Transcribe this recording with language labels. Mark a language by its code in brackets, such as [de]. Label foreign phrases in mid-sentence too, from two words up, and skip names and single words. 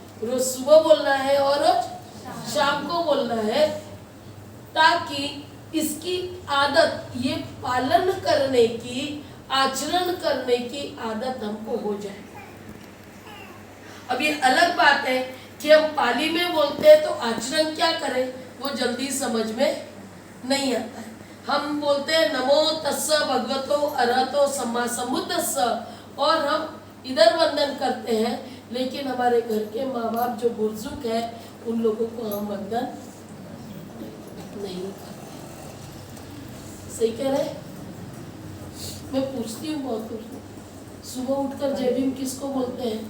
[hi] रोज सुबह बोलना है और रोज शाम को बोलना है, ताकि इसकी आदत, ये पालन करने की, आचरण करने की आदत हमको हो जाए। अब ये अलग बात है कि हम पाली में बोलते हैं तो आचरण क्या करें वो जल्दी समझ में नहीं आता है। हम बोलते हैं [pi] नमो तस्स भगवतो अरहतो सम्मा सम्बुद्धस्स [hi] और हम इधर वंदन करते हैं, लेकिन हमारे घर के माँ बाप जो बुजुर्ग हैं उन लोगों को हम वंदन नहीं करते। सही कह रहे? मैं पूछती हूँ बहुत कुछ, सुबह उठकर जय भीम किसको बोलते हैं?